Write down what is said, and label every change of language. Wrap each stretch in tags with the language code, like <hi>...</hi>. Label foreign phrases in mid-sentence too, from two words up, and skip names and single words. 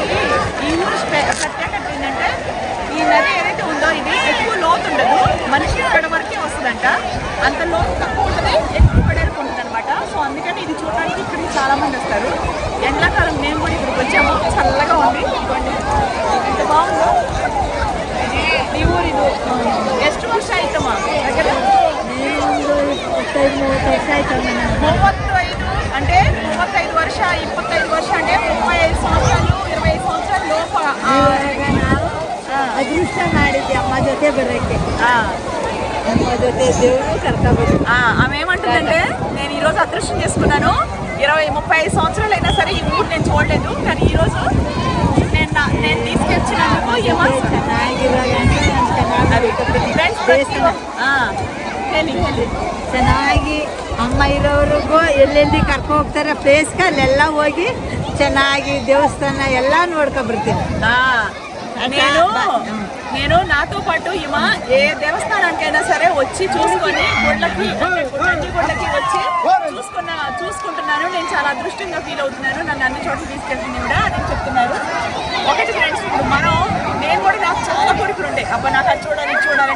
<te>ఈ ఊరు ప్రత్యేకత ఏంటంటే ఈ నది ఏదైతే ఉందో ఇది ఎక్కువ లోతు ఉండదు, మనిషి ఇక్కడ వరకే వస్తుందంట. అంత లోతు తక్కువ ఉంటుంది, ఎక్కువ వెడల్పు ఉంటుంది అనమాట. సో అందుకని ఇది చూడడానికి ఇక్కడికి చాలా మంది వస్తారు. ఎండాకాలం మేము కూడా ఇక్కడికి వచ్చాము, చల్లగా ఉంది. ఎంత బాగుందో ఈ ఊరు. ఇది</te> <kn>ಎಷ್ಟು ವರ್ಷ ಆಯ್ತಮ್ಮ?</kn> <te>35 అంటే</te> <kn>35 ವರ್ಷ, 25 ವರ್ಷ</kn> <te>అంటే 35 సంవత్సరాలు, 25 సంవత్సరాల లోప.</te> <kn>ಅದೃಷ್ಟ ಮಾಡಿದ್ದೆ ಅಮ್ಮ ಜೊತೆ ಬರೋಕ್ಕೆ,</kn> <te>అమ్మ జೊತೆ దేవుడు కర్తవ్యం. ఆమె ఏమంటుందంటే, నేను ఈరోజు అదృష్టం చేసుకున్నాను, 20-35 సంవత్సరాలు అయినా సరే ఈ ఊరు నేను చూడలేదు, కానీ ఈరోజు నేను తీసుకొచ్చినందుకు</te> <kn>ಚೆನ್ನಾಗಿ ಅಮ್ಮ ಇರೋವ್ರಿಗೂ ಎಲ್ಲೆಲ್ಲಿ ಕರ್ಕೊ ಹೋಗ್ತಾರೆ ಪ್ಲೇಸ್ಗೆ ಅಲ್ಲೆಲ್ಲ ಹೋಗಿ ಚೆನ್ನಾಗಿ ದೇವಸ್ಥಾನ ಎಲ್ಲ ನೋಡ್ಕೊ ಬರ್ತೀನಿ.</kn> <te>నేను నాతో పాటు ఈమె ఏ దేవస్థానానికైనా సరే వచ్చి చూసుకొని గుళ్ళకి వచ్చి చూసుకుంటున్నాను. నేను చాలా అదృష్టంగా ఫీల్ అవుతున్నాను. నన్ను అన్ని చోట్ల తీసుకెళ్తుంది కూడా అని చెప్తున్నారు. ఒకటి ఫ్రెండ్స్, ఇప్పుడు నేను కూడా నాకు చాలా కోరికలు ఉంటాయి, అబ్బా నాకు అది చూడాలని.</te>